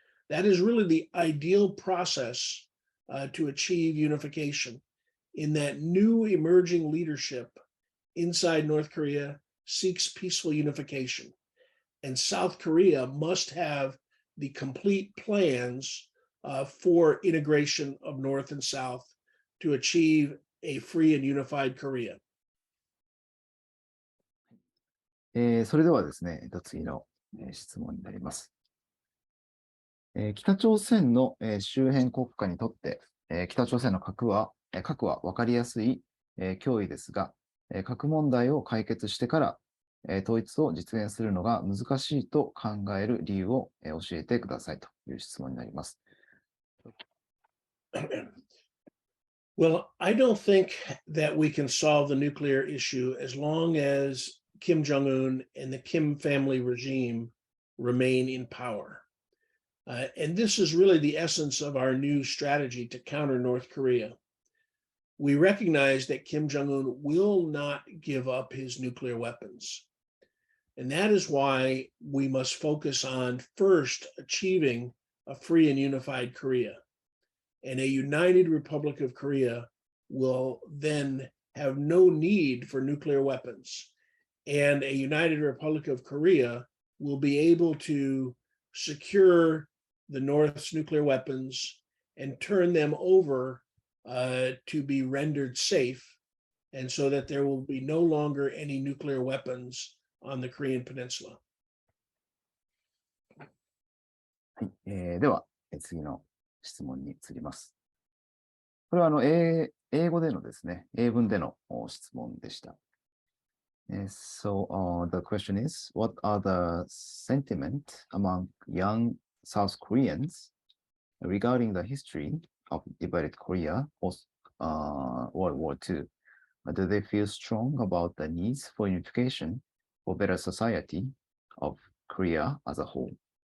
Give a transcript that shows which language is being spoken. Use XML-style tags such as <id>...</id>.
<en>That is really the ideal process to achieve unification, in that new emerging leadership inside North Korea seeks peaceful unification. And South Korea must have the complete plans for integration of North and South to achieve a free and unified Korea.</en> <ja>それではですね、次の質問になります。北朝鮮の周辺国家にとって、北朝鮮の核は分かりやすい脅威ですが、核問題を解決してから統一を実現するのが難しいと考える理由を教えてくださいという質問になります。</ja> <en>Well, I don't think that we can solve the nuclear issue as long as Kim Jong-un and the Kim family regime remain in power. And this is really the essence of our new strategy to counter North Korea. We recognize that Kim Jong-un will not give up his nuclear weapons. And that is why we must focus on first achieving a free and unified Korea. And a united Republic of Korea will then have no need for nuclear weapons. And a united Republic of Korea will be able to secure the North's nuclear weapons and turn them over to be rendered safe, and so that there will be no longer any nuclear weapons on the Korean Peninsula.</en> <ja>はい、では、次の質問に移ります。これは英語でのですね、英文での質問でした。</ja> <en>So the question is, what are the sentiment among young South Koreans regarding the history of divided Korea post World War II? Do they feel strong about the needs for unification for better society of Korea as a whole?</en>